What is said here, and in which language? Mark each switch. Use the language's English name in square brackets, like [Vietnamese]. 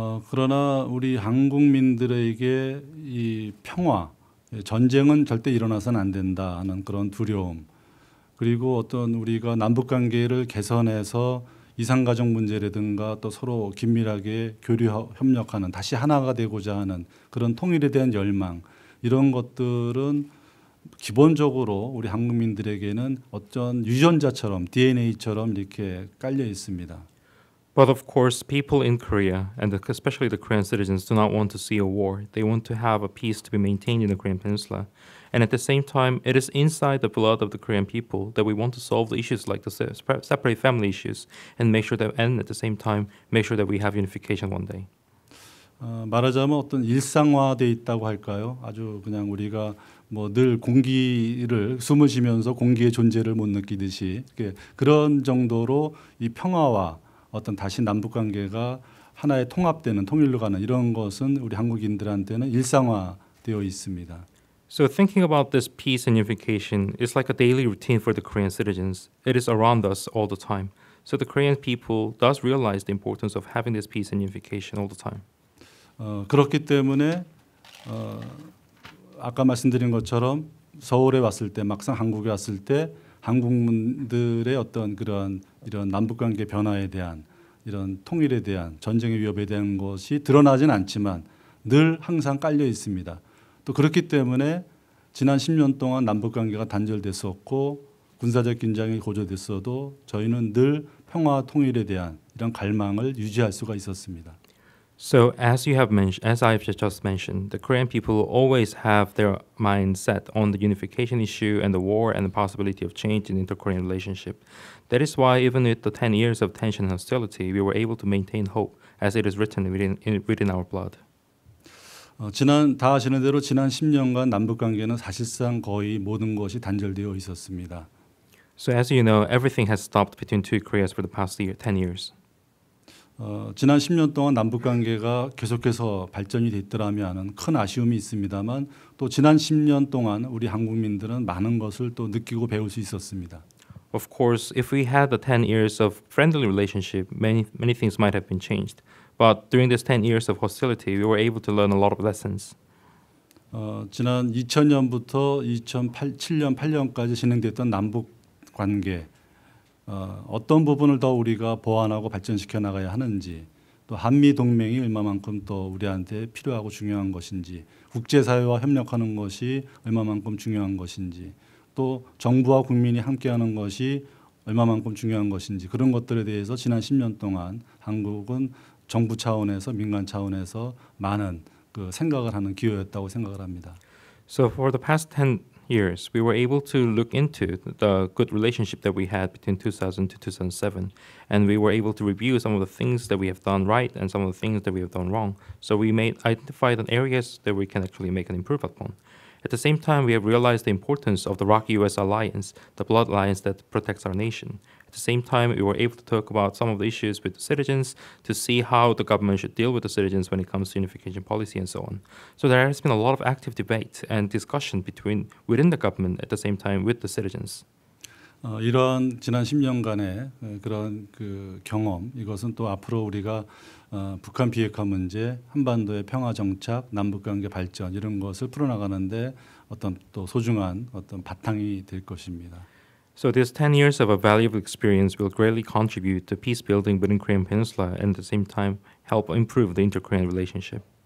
[Korean] 그러나 우리 한국민들에게 이 평화, 전쟁은 절대 일어나서는 안 된다는 그런 두려움, 그리고 어떤 우리가 남북관계를 개선해서 이산가족 문제라든가 또 서로 긴밀하게 교류 협력하는 다시 하나가 되고자 하는 그런 통일에 대한 열망, 이런 것들은 기본적으로 우리 한국민들에게는 어떤 유전자처럼 DNA처럼 이렇게 깔려 있습니다. [English] But of course, people in Korea, and especially the Korean citizens, do not want to see a war. They want to have a peace to be maintained in the Korean peninsula. And at the same time, it is inside the blood of the Korean people that we want to solve the issues like the separate family issues and at the same time, make sure that we have unification one day. [Korean] 말하자면 어떤 일상화돼 있다고 할까요? 아주 그냥 우리가 뭐 늘 공기를 숨을 쉬면서 공기의 존재를 못 느끼듯이 그런 정도로 이 평화와 어떤 다시 남북 관계가 하나의 통합되는 통일로 가는 이런 것은 우리 한국인들한테는 일상화되어 있습니다. [English] So thinking about this peace and unification is like a daily routine for the Korean citizens. It is around us all the time. So the Korean people does realize the importance of having this peace and unification all the time. [Korean] 그렇기 때문에 아까 말씀드린 것처럼 서울에 왔을 때 막상 한국에 왔을 때 한국민들의 어떤 그런 이런 남북관계 변화에 대한 이런 통일에 대한 전쟁의 위협에 대한 것이 드러나진 않지만 늘 항상 깔려 있습니다. 또 그렇기 때문에 지난 10년 동안 남북관계가 단절됐었고 군사적 긴장이 고조됐어도 저희는 늘 평화 통일에 대한 이런 갈망을 유지할 수가 있었습니다. [English] So as I've just mentioned, the Korean people always have their mind set on the unification issue and the war and the possibility of change in inter-Korean relationship. That is why even with the 10 years of tension and hostility, we were able to maintain hope as it is written within our blood. [Korean] 다 아시는 대로 지난 10년간 남북관계는 사실상 거의 모든 것이 단절되어 있었습니다. [English] So as you know, everything has stopped between two Koreas for the past 10 years. [Korean] 지난 10년 동안 남북관계가 계속해서 발전이 됐더라면 큰 아쉬움이 있습니다만 또 지난 10년 동안 우리 한국민들은 많은 것을 또 느끼고 배울 수 있었습니다. [English] Of course, if we had the 10 years of friendly relationship, many things might have been changed. But during this 10 years of hostility, we were able to learn a lot of lessons. [Korean] 지난 2000년부터 2007년, 8년까지 진행됐던 남북 관계 어떤 부분을 더 우리가 보완하고 발전시켜 나가야 하는지, 또 한미 동맹이 얼마만큼 또 우리한테 필요하고 중요한 것인지, 국제사회와 협력하는 것이 얼마만큼 중요한 것인지, 또 정부와 국민이 함께하는 것이 얼마만큼 중요한 것인지, 그런 것들에 대해서 지난 10년 동안 한국은 정부 차원에서 민간 차원에서 많은 그 생각을 하는 기회였다고 생각을 합니다. [English] So for the past 10 years, we were able to look into the good relationship that we had between 2000 to 2007, and we were able to review some of the things that we have done right and some of the things that we have done wrong. So we identified the areas that we can actually make an improvement upon. At the same time, we have realized the importance of the ROK-US alliance, the blood alliance that protects our nation. At the same time, we were able to talk about some of the issues with the citizens to see how the government should deal with the citizens when it comes to unification policy and so on. So there has been a lot of active debate and discussion within the government at the same time with the citizens. [Korean] 이런 지난 10년간의 그런 그 경험, 이것은 또 앞으로 우리가 북한 비핵화 문제, 한반도의 평화 정착, 남북 관계 발전 이런 것을 풀어나가는데 어떤 또 소중한 어떤 바탕이 될 것입니다. [English] So these 10 years of a valuable experience will greatly contribute to peace building within Korean Peninsula and at the same time help improve the inter-Korean relationship.